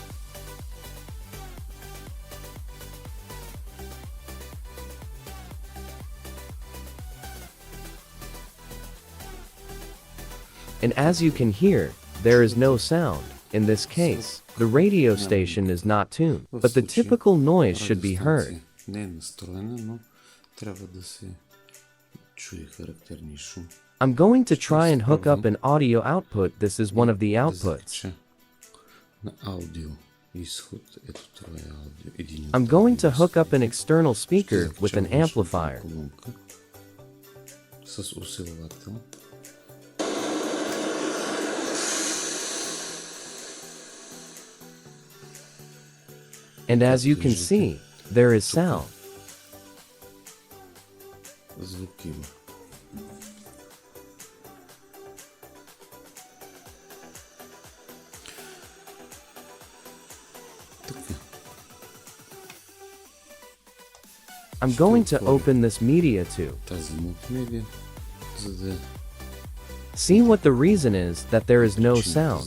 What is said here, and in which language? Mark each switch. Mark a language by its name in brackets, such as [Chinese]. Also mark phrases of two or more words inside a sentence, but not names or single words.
[English] And as you can hear, there is no sound. In this case, the radio station is not tuned, [Bulgarian] В [English] but the [Bulgarian] случая [English] typical noise should be heard. [Bulgarian] радиостанция не е настроена, но трябва да се чуе характерния шум. [English] I'm going to try and hook up an audio output. This is one of the [Bulgarian] Да [English] outputs. [Bulgarian] закача на аудио изход. Ето това е аудио. Един от [English] I'm going to [Bulgarian] аудио [English] hook up an [Bulgarian] изходите. [English] external [Bulgarian] Ще [English] speaker with [Bulgarian] закача [English] an [Bulgarian] външната [English] amplifier. [Bulgarian] колонка с усилвател. [English] And as you can see, there is sound. [Bulgarian] Звук има. Така. [English] I'm going to open this media too. [Bulgarian] Тази мултимедия, за да [English] See what the reason is that there is no [Bulgarian] причината, [English] sound.